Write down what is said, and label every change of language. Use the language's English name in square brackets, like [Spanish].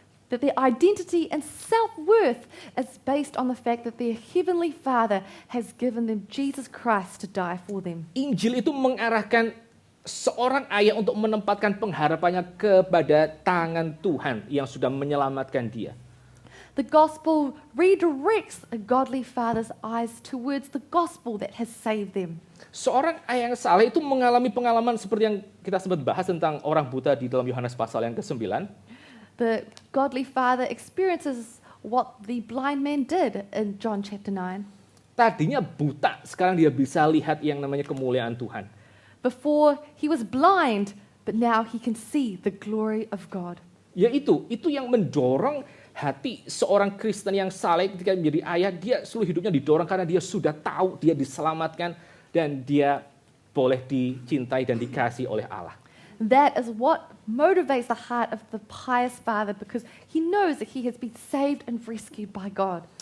[English] That their identity and self-worth is based on the fact that their heavenly Father has given them Jesus Christ to die for them. [Indonesian] Injil itu mengarahkan seorang ayah untuk menempatkan pengharapannya kepada tangan Tuhan yang sudah menyelamatkan dia. [English] The gospel redirects a godly father's eyes towards the gospel that has saved them. [Indonesian] Seorang ayah yang saleh itu mengalami pengalaman seperti yang kita sempat bahas tentang orang buta di dalam Yohanes pasal yang ke-9. [English] The godly father experiences what the blind man did in John chapter 9. [Indonesian] Tadinya buta, sekarang dia bisa lihat yang namanya kemuliaan Tuhan. [English] Before he was blind, but now he can see the glory of God. [Indonesian] Yaitu, itu yang mendorong hati seorang Kristen yang saleh ketika menjadi ayah, dia seluruh hidupnya didorong karena dia sudah tahu dia diselamatkan dan dia boleh dicintai dan dikasihi oleh Allah. [English] That is what motivates the heart of the pious father because he knows that he has been saved and rescued by God.